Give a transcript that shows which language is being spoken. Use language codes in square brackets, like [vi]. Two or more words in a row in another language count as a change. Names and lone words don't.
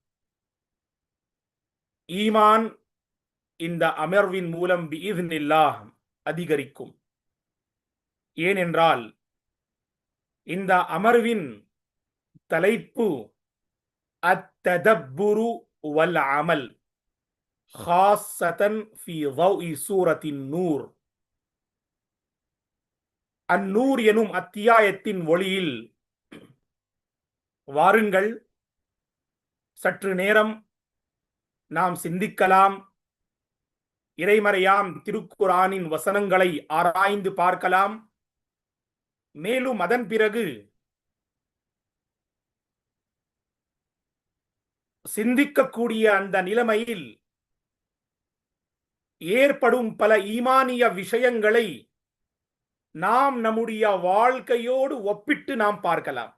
[ta] ஈமான் இந்த அமர்வின் மூலம் பிஇذنில்லாஹ் அதிகரிக்கும். ஏனென்றால் இந்த அமர்வின் தலைப்பு [ar] التدبر والعمل خاصة في ضوء سورة النور. [ta] அந்நூர் எனும் அத்தியாயத்தின் ஒளியில் வாருங்கள், சற்று நேரம் நாம் சிந்திக்கலாம். இறைமறையாம் திருக்குர்ஆனின் வசனங்களை ஆராய்ந்து பார்க்கலாம். மேலும் அதன் பிறகு சிந்திக்கக்கூடிய அந்த நிலைமையில் ஏற்படும் பல ஈமானிய விஷயங்களை நாம் நம்முடைய வாழ்க்கையோடு ஒப்பிட்டு நாம் பார்க்கலாம்.